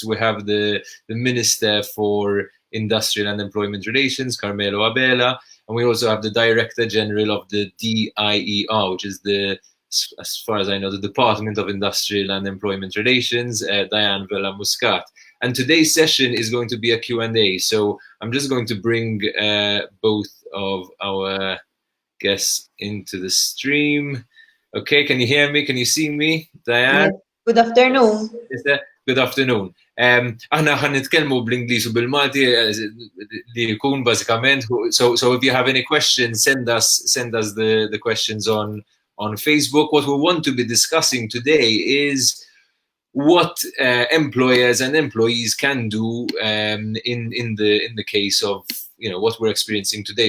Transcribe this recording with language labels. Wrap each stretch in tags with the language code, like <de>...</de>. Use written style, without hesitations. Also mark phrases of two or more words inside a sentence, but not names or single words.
<en>We have the Minister for Industrial and Employment Relations, Carmelo Abela, and we also have the Director General of the DIER, which is as far as I know, the Department of Industrial and Employment Relations, Diane Vella Muscat. And today's session is going to be a Q&A. So I'm just going to bring both of our guests into the stream. Okay, can you hear me? Can you see me, Diane? Yes. Good afternoon. Good afternoon.</en> <mt>Aħna ħan nitkellmu bl-Ingliż u bil-Malti li jkun bażikament.</mt> <en>So if you have any questions, send us the questions on Facebook. What we want to be discussing today is what employers and employees can do in the case of what we're experiencing today.</en>